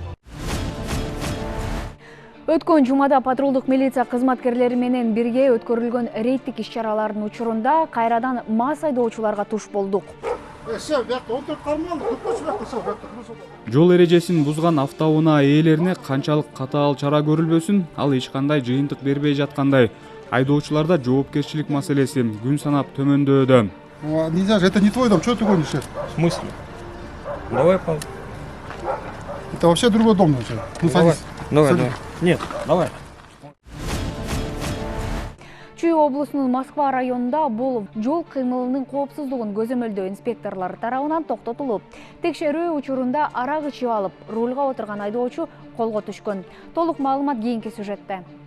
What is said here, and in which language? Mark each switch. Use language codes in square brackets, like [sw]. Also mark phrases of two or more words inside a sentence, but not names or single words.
[ky] Өткөн жумада патрулдук милиция кызматкерлери менен бирге өткөрүлгөн рейдтик иш-чаралардын учурунда кайрадан мас айдоочуларга туш болдук. Жол эрежесин бузган автоунаа ээлерине канчалык катаал чара көрүлбөсүн, ал эч кандай жыйынтык бербей жаткандай. Айдоочуларда жоопкерчилик маселеси күн санап төмөндөдө. [ru] Нельзя же, это не твой дом, что ты гонишь? В смысле? Давай, Павел. Это вообще другой дом. Ну, садись. Давай. Нет, давай. [ky] Чүй облусунун Москва районунда бул жол кыймылынын коопсуздугун көзөмөлдөө инспекторлору тарабынан токтотулуп, текшерүү учурунда арак ичип алып, рулга отурган айдоочу колго түшкөн. Толук маалымат кийинки сюжетте.